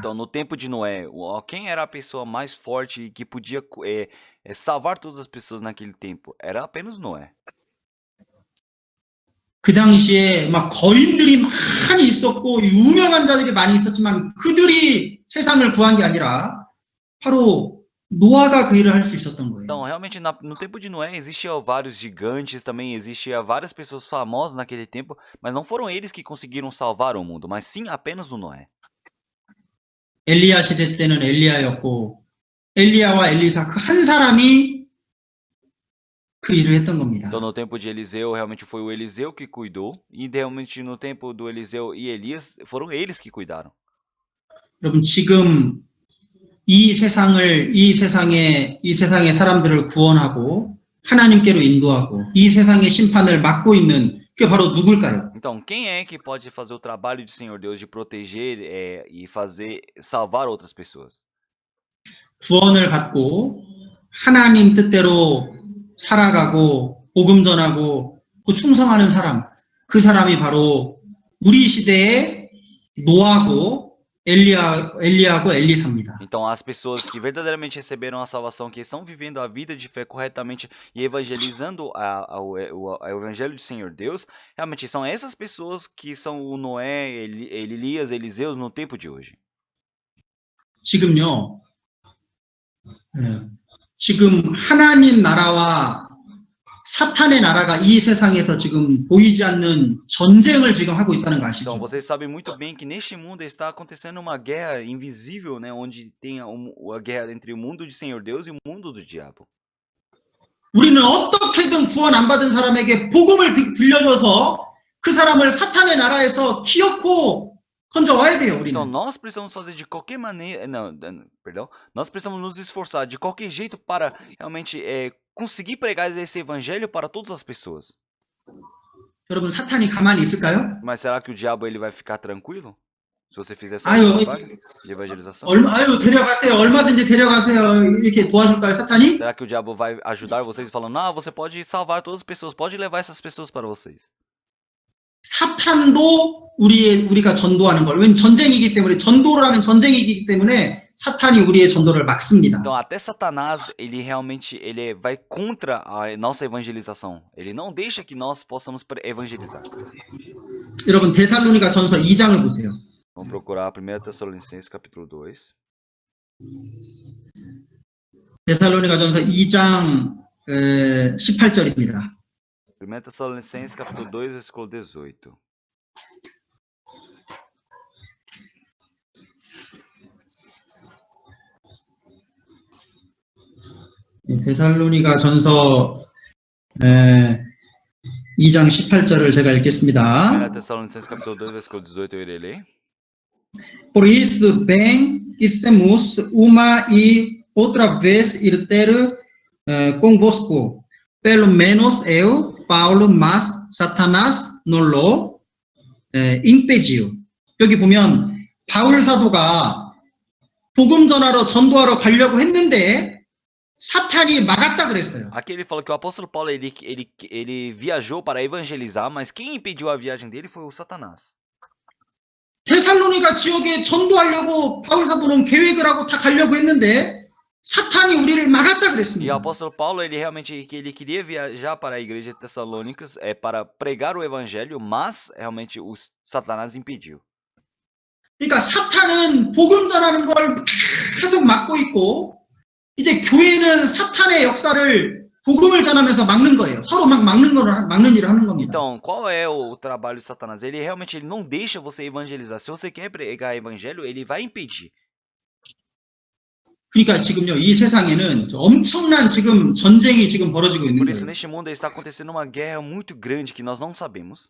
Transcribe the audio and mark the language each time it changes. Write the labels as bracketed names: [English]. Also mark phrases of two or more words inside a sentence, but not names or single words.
[Portuguese] Então, no tempo de Noé, quem era a pessoa mais forte e que podia salvar todas as pessoas naquele tempo? Era apenas Noé. [Korean] 그 당시에 막 거인들이 많이 있었고 유명한 자들이 많이 있었지만 그들이 세상을 구한 게 아니라 바로 노아가 그 일을 할 수 있었던 거예요. [Portuguese] Então, realmente, no tempo de Noé, existiam vários gigantes, também existia várias pessoas famosas naquele tempo, mas não foram eles que conseguiram salvar o mundo, mas sim apenas o Noé. [Korean] 엘리야 시대 때는 엘리야였고 엘리야와 엘리사 그 한 사람이 그 일을 했던 겁니다. [Portuguese] Então, no tempo de Eliseu, realmente foi o Eliseu que cuidou, e realmente no tempo do Eliseu e Elias, foram eles que cuidaram. [Korean] 여러분 지금 이 세상의 사람들을 구원하고 하나님께로 인도하고 이 세상의 심판을 막고 있는 그게 바로 누굴까요? [Portuguese] Então, quem é que pode fazer o trabalho do Senhor Deus de proteger e salvar outras pessoas? [Korean] 구원을 받고 하나님 뜻대로 살아가고 복음 전하고 그 충성하는 사람, 그 사람이 바로 우리 시대의 노아고 엘리야고 엘리사입니다. [Portuguese] Então, as pessoas que verdadeiramente receberam a salvação, que estão vivendo a vida de fé corretamente e evangelizando o evangelho do Senhor Deus, realmente são essas pessoas que são o Noé, Elias, Eliseus no tempo de hoje. [Korean] 지금 하나님 나라와 사탄의 나라가 이 세상에서 지금 보이지 않는 전쟁을 지금 하고 있다는 거 아시죠? [Portuguese] Então, vocês sabem muito bem que neste mundo está acontecendo uma guerra invisível, né, onde tem a guerra entre o mundo do Senhor Deus e o mundo do diabo. [Korean] 우리는 어떻게든 구원 안 받은 사람에게 복음을 들려줘서 그 사람을 사탄의 나라에서 기어코 건져와야 돼요, [Portuguese] Então, [Korean] 우리는. [Portuguese] nós precisamos fazer de qualquer maneira, perdão, nós precisamos nos esforçar de qualquer jeito para realmente conseguir pregar esse evangelho para todas as pessoas. [Korean] 여러분, 사탄이 가만히 있을까요? [Portuguese] Mas será que o diabo ele vai ficar tranquilo? Se você fizer só 아유, isso, não paga? De evangelização? [Korean] 아유, 데려가세요. 얼마든지 데려가세요. 이렇게 도와줄까요, 사탄이? [Portuguese] Será que o diabo vai ajudar vocês falando, ah, você pode salvar todas as pessoas, pode levar essas pessoas para vocês? [Korean] 사탄도 우리가 전도하는 걸. 왜냐면 전쟁이기 때문에, 전도를 하면 전쟁이기 때문에 사탄이 우리의 전도를 막습니다. [Portuguese] Então, até Satanás, ele realmente vai contra a nossa evangelização. Ele não deixa que nós possamos evangelizar. [Korean] 여러분, 데살로니가 전서 2장을 보세요. [Portuguese] Vamos procurar 1 Tessalonicenses capítulo 2. [Korean] 데살로니가 전서 2장 18절입니다. [Portuguese] 1 Tessalonicenses capítulo 2, versículo 18. [Korean] 데살로니가 전서 2장 18절을 제가 [Portuguese] 1 [Korean] 읽겠습니다. [Portuguese] Tessalonicenses capítulo 2, versículo 18, eu irei ler. Por isso, bem quisemos uma e outra vez ir ter convosco, pelo menos eu, Paulo, mas Satanás nos impediu. [Korean] 여기 보면 바울 사도가 복음 전하러 전도하러 가려고 했는데 사탄이 막았다 그랬어요. [Portuguese] Aqui ele falou que o apóstolo Paulo ele viajou para evangelizar, mas quem impediu a viagem dele foi o Satanás. [Korean] 데살로니가 지역에 전도하려고 바울 사도는 계획을 하고 다 가려고 했는데 사탄이 우리를 막았다 [Portuguese] E o [Korean] 그랬습니다. [Portuguese] apóstolo Paulo, ele realmente ele queria viajar para a igreja de Tessalônicas para pregar o evangelho, mas realmente o Satanás impediu. [Korean] 그러니까 사탄은 복음 전하는 걸 계속 막고 있고 이제 교회는 사탄의 역사를 복음을 전하면서 막는 거예요. 서로 막 막는 일을 하는 겁니다. [Portuguese] Então, qual é o trabalho de Satanás? Ele realmente não deixa você evangelizar. Se você quer pregar evangelho, ele vai impedir. [Korean] 그러니까 지금요, 이 세상에는 엄청난 지금 전쟁이 지금 벌어지고 있는 [Portuguese] Por isso, [Korean] 거예요. [Portuguese] neste mundo está acontecendo uma guerra muito grande que nós não sabemos.